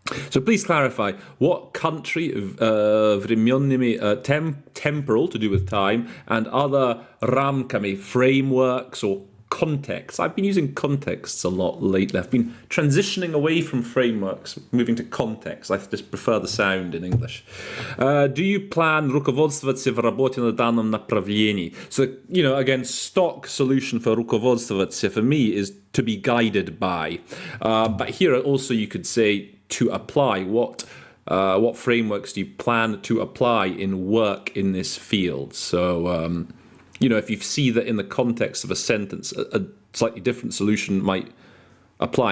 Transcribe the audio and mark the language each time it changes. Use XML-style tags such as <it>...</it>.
<en>So please clarify, what country,</en> <ru>временными,</ru> <en>temporal, to do with time, and other</en> <ru>рамками,</ru> <en>frameworks or contexts. I've been using contexts a lot lately. I've been transitioning away from frameworks, moving to context. I just prefer the sound in English. Do you plan</en> <ru>руководствоваться в работе на данном направлении?</ru> <en>So, again, stock solution for руководствоваться for me is to be guided by. But here also you could say to apply. What frameworks do you plan to apply in work in this field? So, if you see that in the context of a sentence, a slightly different solution might apply.</en>